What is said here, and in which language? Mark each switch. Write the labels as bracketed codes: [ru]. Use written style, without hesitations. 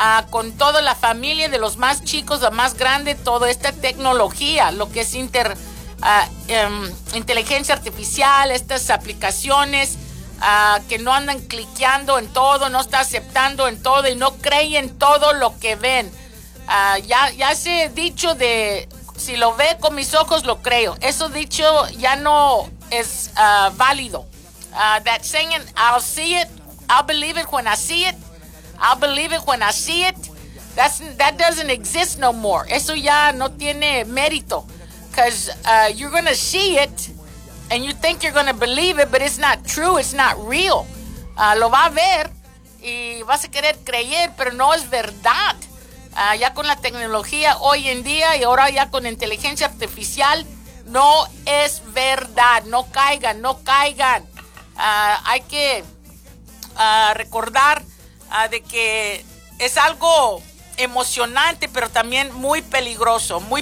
[es] Con toda la familia, de los más chicos a más grande, toda esta tecnología, lo que es inteligencia artificial, estas aplicaciones que no andan cliqueando en todo, no está aceptando en todo y no creen todo lo que ven. Ya se ha dicho de, si lo ve con mis ojos, lo creo. Eso dicho ya no es válido. [en] That saying, I'll see it, I'll believe it when I see it. I'll believe it when I see it. That doesn't exist no more. [es] Eso ya no tiene mérito. [en] Because you're going to see it and you think you're going to believe it, but it's not true. It's not real. [es] Lo va a ver y vas a querer creer, pero no es verdad. Ya con la tecnología hoy en día y ahora ya con inteligencia artificial, no es verdad. No caigan. Hay que recordar de que es algo emocionante, pero también muy peligroso.